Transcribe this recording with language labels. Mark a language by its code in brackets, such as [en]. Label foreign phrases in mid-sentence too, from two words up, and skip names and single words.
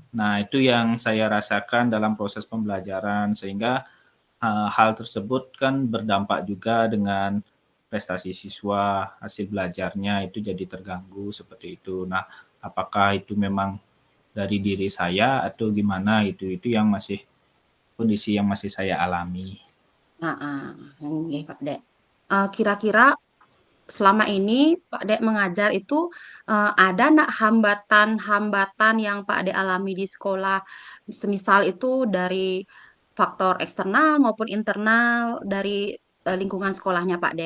[id] Nah, itu yang saya rasakan dalam proses pembelajaran, sehingga hal tersebut kan berdampak juga dengan prestasi siswa, hasil belajarnya itu jadi terganggu seperti itu. Nah, apakah itu memang dari diri saya atau gimana itu yang masih kondisi yang masih saya alami. heeh, nggih Pak Dek. Kira-kira selama ini Pak Dek mengajar itu, ada ndak hambatan-hambatan yang Pak Dek alami di sekolah? Semisal itu dari faktor eksternal maupun internal dari, lingkungan sekolahnya Pak Dek?